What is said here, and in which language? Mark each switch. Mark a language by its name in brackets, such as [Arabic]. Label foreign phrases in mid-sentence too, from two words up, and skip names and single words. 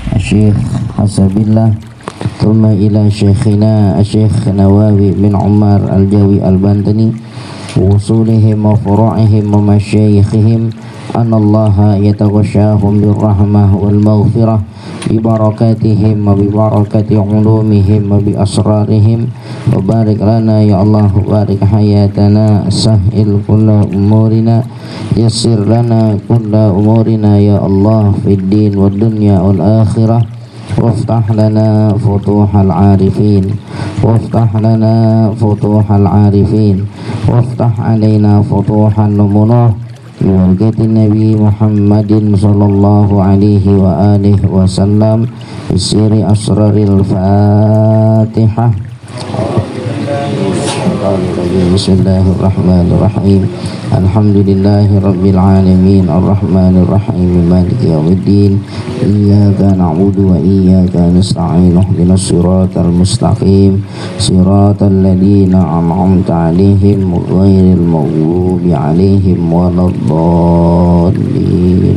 [Arabic] شيخ حسب الله، ثم إلى شيخنا شيخ نووي بن عمر الجاوي البنتني، أصولهم وفروعهم ومشايخهم، أن الله يتغشاهم بالرحمة والمغفرة ببركاتهم وببركات علومهم وبأسرارهم، وبارك لنا يا الله، بارك حياتنا، سهل كل أمورنا، يسر لنا كل أمورنا يا الله، في الدين والدنيا والآخرة، وافتح لنا فتوح العارفين، وافتح لنا فتوح العارفين، وافتح علينا فتوحا مبينا ببركة نبي محمد صلى الله عليه وعلى آله وسلم، بسر أسرار الفاتحة. بسم الله الرحمن الرحيم. الحمد لله رب العالمين، الرحمن الرحيم، مالك يوم الدين، إياك نعبد وإياك نستعين، اهدنا الصراط المستقيم، صراط الذين أنعمت عليهم غير المغضوب عليهم ولا الضالين.